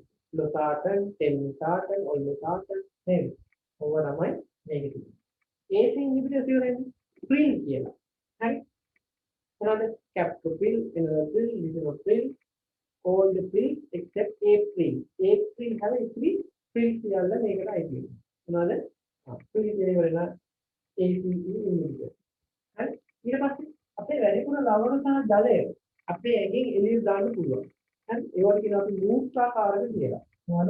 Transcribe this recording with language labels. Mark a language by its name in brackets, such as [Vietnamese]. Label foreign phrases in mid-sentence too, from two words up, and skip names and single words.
[English] losartan, telmisartan, olmesartan නේද? [Sinhala] ඕවා තමයි මේකේ තියෙන්නේ. [English] AC inhibitors [Sinhala] ඉවරෙන්නේ pril කියලා. හරි. මොනවද? [English] captopril, enalapril, lisinopril, all the pills except april. [Sinhala] April හැබැයි ඉතිරි pril කියලා මේකට අයිති වෙනවා. මොනවද? pril කියලා ඉවරලා [English] ACE inhibitor. [Sinhala] හරි. ඊට පස්සේ අපේ වැඩිපුර ලවණ සහ ජලය අපේ ඇඟෙන් එළියට දාන්න පුළුවන්. හරි. ඒවට කියනවා අපි මූත්‍රාකාරක කියලා. මොනවද?